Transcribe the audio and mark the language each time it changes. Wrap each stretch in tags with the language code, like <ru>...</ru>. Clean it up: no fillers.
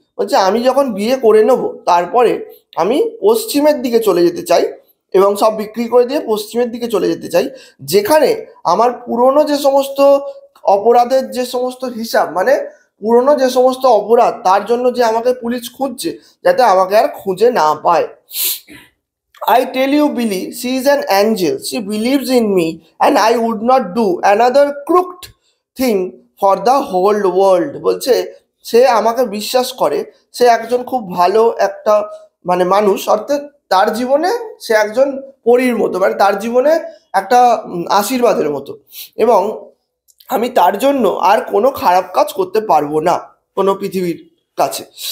<bn>বলছে আমি যখন বিয়ে করে নেব তারপরে আমি পশ্চিমের দিকে চলে যেতে চাই এবং সব বিক্রি করে দিয়ে পশ্চিমের দিকে চলে যেতে চাই, যেখানে আমার পুরনো যে সমস্ত অপরাধের যে সমস্ত হিসাব, মানে পুরনো যে সমস্ত অপরাধ তার জন্য যে আমাকে পুলিশ খুঁজছে, যাতে আমাকে আর খুঁজে না পায়।</bn> <en>I tell you, Billy, she is an angel. She believes in me, and I would not do another crooked thing for the whole world.</en> <bn>বলছে সে আমাকে বিশ্বাস করে, সে একজন খুব ভালো একটা মানে মানুষ, অর্থাৎ তার জীবনে সে একজন পরীর মতো, মানে তার জীবনে একটা আশীর্বাদের মতো, এবং আমি তার জন্য আর কোনো খারাপ কাজ করতে পারবো না কোনো পৃথিবীর কাছে।</bn>